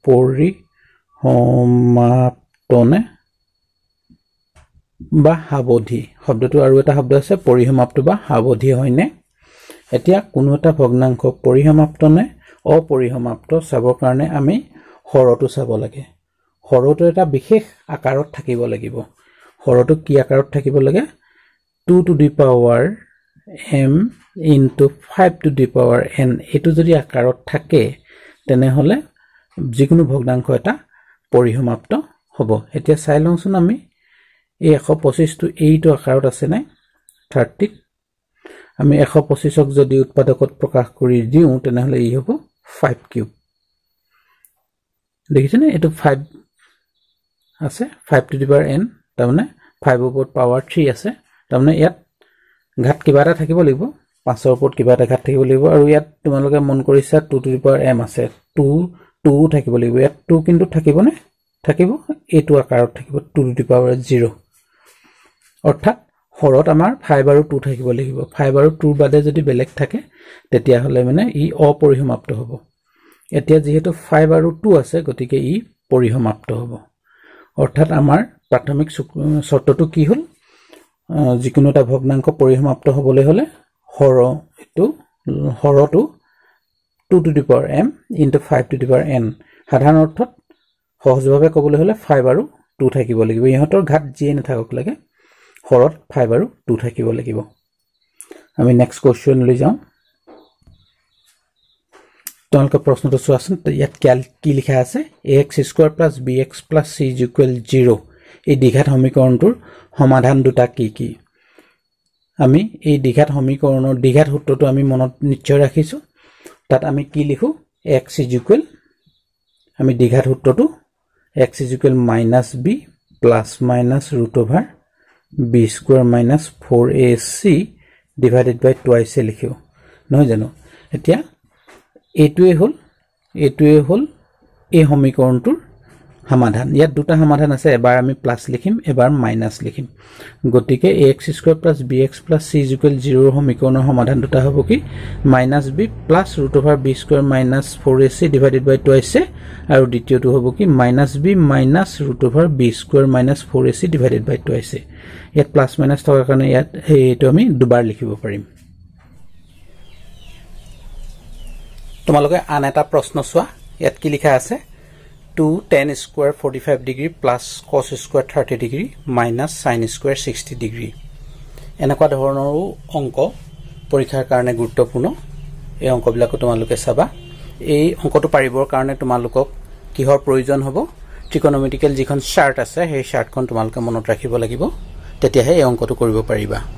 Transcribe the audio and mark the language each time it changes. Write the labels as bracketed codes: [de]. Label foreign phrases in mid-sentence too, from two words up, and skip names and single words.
[as] পৰিসমাপ্তনে বা হাবধি শব্দটো আৰু এটা শব্দ আছে পৰিসমাপ্ত বা হাবধি হয়নে এতিয়া কোনো এটা ভগ্নাংশ পৰিসমাপ্তনে অপৰিসমাপ্ত চাবৰ কাৰণে আমি হৰটো চাব লাগে হৰটো এটা বিশেষ আকাৰত থাকিব লাগিব হৰটো কি আকাৰত থাকিব লাগে [en] 2 to the power m into 5 to the power n [as] এটো যদি আকাৰত থাকে তেনে হলে যিকোনো ভগ্নাংশ এটা পৰিসমাপ্ত হ'ব এতিয়া চাই লওঁচোন আমি এই 125 টো এইটো আকাৰত আছে নাই 30 আমি 125 ক যদি উৎপাদকত প্ৰকাশ কৰি দিও তেনে হলে ই হ'ব 5 কিউব দেখিছেনে এটো 5 আছে [en] 5 to the power n [as] তাৰমানে 5 ওপৰত পাৱাৰ 3 আছে তাৰমানে ইয়াত ঘাত কিবা এটা থাকিব লাগিব 5 ৰ ওপৰত কিবা এটা ঘাত থাকিব লাগিব আৰু ইয়াত তোমালোকে মন কৰিছা [en] 2 to the power m [as] আছে 2 থাকিব লাগিব ইয়াত 2 কিন্তু থাকিব নে থাকিব এটো আকাৰত থাকিব [en] 2 to the power 0 [as] অৰ্থাৎ হৰত আমাৰ 5 আৰু 2 থাকিব লাগিব 5 আৰু 2 বাদে যদি বেলেগ থাকে তেতিয়া হলে মানে ই অপৰিসমাপ্ত হ'ব এতিয়া যেহেতু 5 আৰু 2 আছে গতিকে ই পৰিসমাপ্ত হ'ব অৰ্থাৎ আমাৰ প্ৰাথমিক শৰ্তটো কি হ'ল যিকোনো এটা ভগ্নাংশ পৰিসমাপ্ত হ'বলৈ হলে হৰটো [en] 2 to the power m into 5 to the power n [as] সাধাৰণ অৰ্থত সহজভাৱে ক'বলৈ হলে 5 আৰু 2 থাকিব লাগিব ইহঁতৰ ঘাত যিয়ে নাথাকক লাগে হৰত 5 আৰু 2 থাকিব লাগিব আমি [en] next question [as] লৈ যাওঁ তোমালোকে প্ৰশ্নটো চোৱাচোন ইয়াত কি লিখা আছে [en] ax square plus bx plus c is equal 0 [as] এই দ্বিঘাত সমীকৰণটোৰ সমাধান দুটা কি কি আমি এই দ্বিঘাত সমীকৰণৰ দ্বিঘাত সূত্ৰটো আমি মনত নিশ্চয় ৰাখিছো তাত আমি কি লিখো [en] x is equal [as] আমি দ্বিঘাত সূত্ৰটো [en] x is equal minus b plus minus root over b square minus 4ac divided by [as] twice লিখিও নহয় জানো এতিয়া এটোৱে হল এই সমীকৰণটোৰ সমাধান ইয়াত দুটা সমাধান আছে এবাৰ আমি প্লাস লিখিম এবাৰ মাইনাস লিখিম গতিকে [en] ax square plus bx plus c is equal 0 [as] সমীকৰণৰ সমাধান দুটা হ'ব কি [en] minus b plus root over b square minus 4ac divided by twice [as] আৰু দ্বিতীয়টো হ'ব কি [en] minus b minus root over b square minus 4ac divided by twice [as] ইয়াত [en] plus minus [as] থকাৰ কাৰণে ইয়াত এইটো আমি দুবাৰ লিখিব পাৰিম তোমালোকে আন এটা প্ৰশ্ন চোৱা ইয়াত কি লিখা আছে [en] 2 tan square 45 degree plus cos square 30 degree minus sin square 60 degree [as] এনেকুৱা ধৰণৰ অংক পৰীক্ষাৰ কাৰণে গুৰুত্বপূৰ্ণ এই অংকবিলাকো তোমালোকে চাবা এই অংকটো পাৰিবৰ কাৰণে তোমালোকক কিহৰ প্ৰয়োজন হ'ব ট্ৰিকোনোমেট্ৰিকেল যিখন চাৰ্ট আছে সেই চাৰ্টখন তোমালোকে মনত ৰাখিব লাগিব তেতিয়াহে এই অংকটো কৰিব পাৰিবা